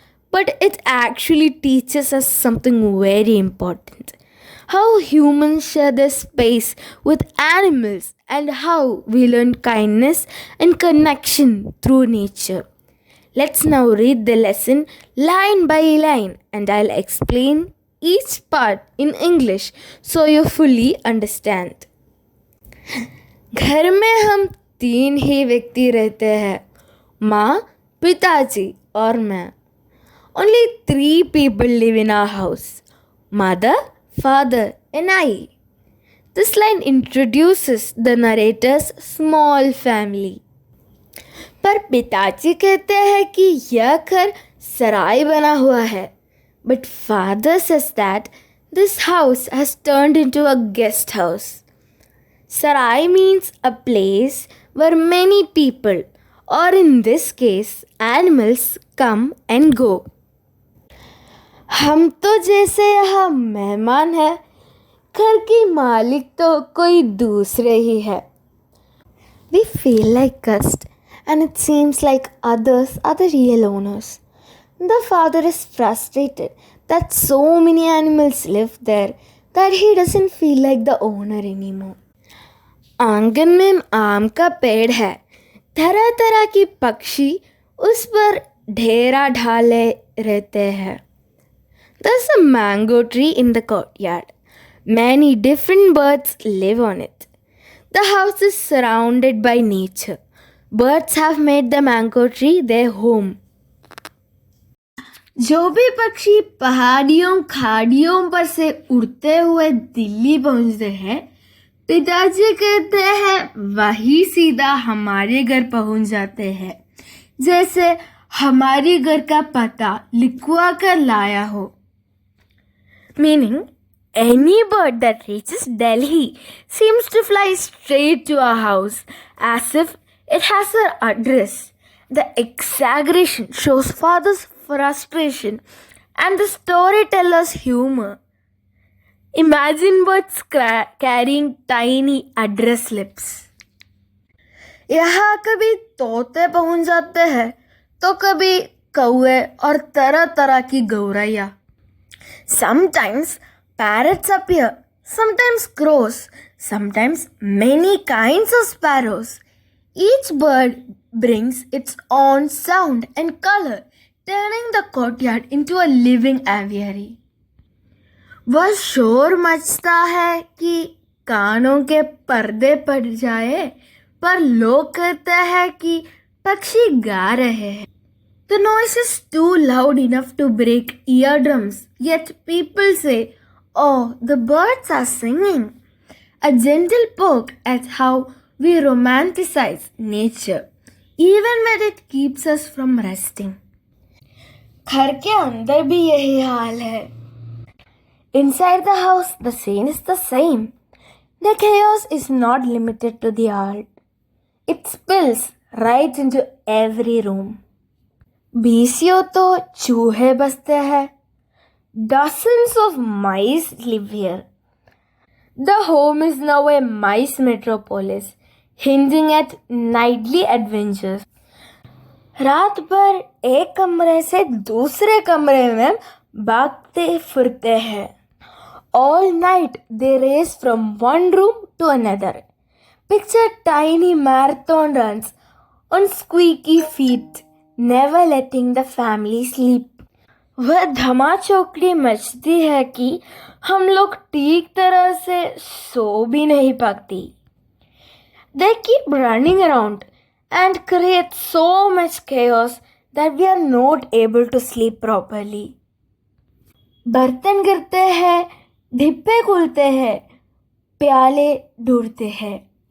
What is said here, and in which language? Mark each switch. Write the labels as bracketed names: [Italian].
[English] But it actually teaches us something very important: how humans share their space with animals and how we learn kindness and connection through nature. Let's now read the lesson line by line and I'll explain each part in English so you fully understand. [Hindi] घर में हम 3 ही व्यक्ति रहते हैं, माँ, पिताजी और मैं. [English] Only 3 people live in our house: mother, father, and I. This line introduces the narrator's small family. [Hindi] पर पिताजी कहते हैं कि यह घर सराय बना हुआ है. [English] But father says that this house has turned into a guest house. Sarai means a place where many people, or in this case, animals, come and go. [Hindi] हम तो जैसे यहाँ मेहमान हैं, घर की मालिक तो कोई दूसरे ही है. [English] We feel like guests and it seems like others are the real owners. The father is frustrated that so many animals live there that he doesn't feel like the owner anymore. [Hindi] आंगन में आम का पेड़ है, तरह तरह की पक्षी उस पर ढेरा ढाले रहते हैं. [English] There's a mango tree in the courtyard. Many different birds live on it. The house is surrounded by nature. Birds have made the mango tree their home. [Hindi] जो भी पक्षी पहाड़ियों खाड़ियों पर से उड़ते हुए दिल्ली पहुंचते हैं, पिताजी कहते हैं वही सीधा हमारे घर पहुंच जाते हैं, जैसे हमारे घर का पता लिखवा कर लाया हो. [English] Meaning, any bird that reaches Delhi seems to fly straight to our house as if it has our address. The exaggeration shows father's frustration and the storyteller's humor. Imagine birds carrying tiny address slips. [Hindi] यहाँ कभी तोते पहुंच जाते हैं तो कभी कौवे और तरह तरह की गौरैया. [English] Sometimes parrots appear, sometimes crows, sometimes many kinds of sparrows. Each bird brings its own sound and color, turning the courtyard into a living aviary. [Hindi] वह शोर मचता है कि कानों के पर्दे पड़ जाए, पर लोग कहते हैं कि पक्षी गा रहे हैं. [English] The noise is too loud enough to break eardrums, yet people say, "Oh, the birds are singing." A gentle poke at how we romanticize nature, even when it keeps us from resting. [Hindi] घर के अंदर भी यही हाल है. [English] Inside the house, the scene is the same. The chaos is not limited to the art. It spills right into every room. [Hindi] बीसियों तो चूहे बसते हैं. [English] Dozens of mice live here. The home is now a mice metropolis, hinging at nightly adventures. [Hindi] रात भर एक कमरे से दूसरे कमरे में भागते फिरते हैं. [English] All night they race from one room to another. Picture tiny marathon runs on squeaky feet, never letting the family sleep. [Hindi] वह धमा चौकड़ी मचती है कि हम लोग ठीक तरह से सो भी नहीं पाती. [English] They keep running around and create so much chaos that we are not able to sleep properly. [Hindi] बर्तन गिरते हैं, ढिप्पे खुलते हैं, प्याले ढूंढते हैं.